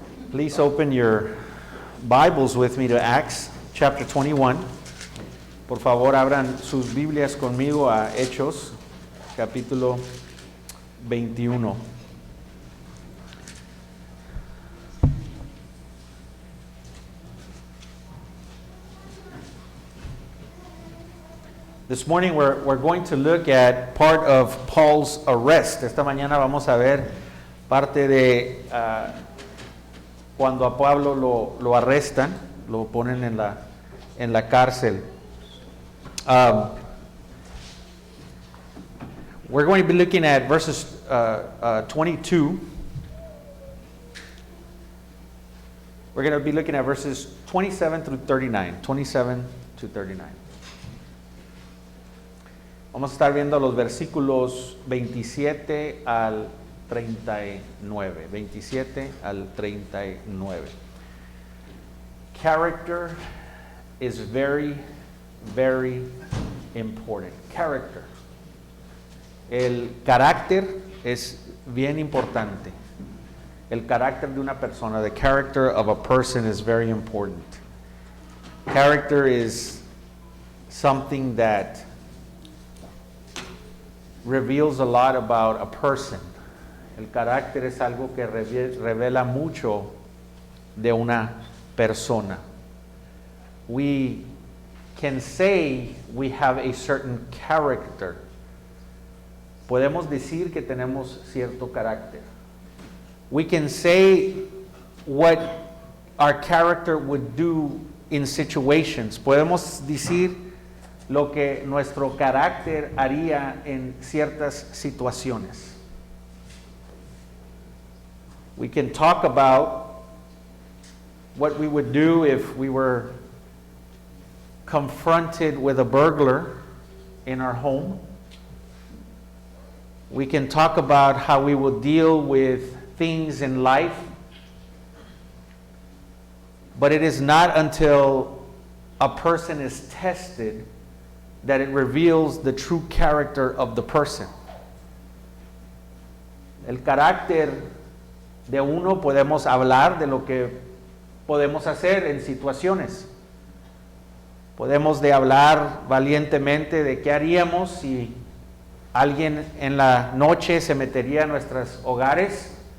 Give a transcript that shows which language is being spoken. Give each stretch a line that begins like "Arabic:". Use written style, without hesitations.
English: Please open your Bibles with me to Acts chapter 21.
Spanish: Por favor, abran sus Biblias conmigo a Hechos, capítulo 21.
English: This morning we're going to look at part of Paul's arrest.
Spanish: Esta mañana vamos a ver parte de cuando a Pablo lo arrestan, lo ponen en la cárcel.
English: We're going to be looking at verses 22. We're going to be looking at verses 27 through 39. 27 to 39.
Spanish: Vamos a estar viendo los versículos 27 al 39. 27 al 39.
English: Character is very, very important. Character.
Spanish: El carácter es bien importante. El carácter de una persona,
English: the character of a person is very important. Character is something that reveals a lot about a person.
Spanish: El carácter es algo que revela mucho de una persona.
English: We can say we have a certain character.
Spanish: Podemos decir que tenemos cierto carácter.
English: We can say what our character would do in situations.
Spanish: Podemos decir lo que nuestro carácter haría en ciertas situaciones.
English: We can talk about what we would do if we were confronted with a burglar in our home. We can talk about how we will deal with things in life. But it is not until a person is tested that it reveals the true character of the person.
Spanish: El carácter de uno, podemos hablar de lo que podemos hacer en situaciones. Podemos de hablar valientemente de qué haríamos si alguien en la noche se metería a nuestros hogares.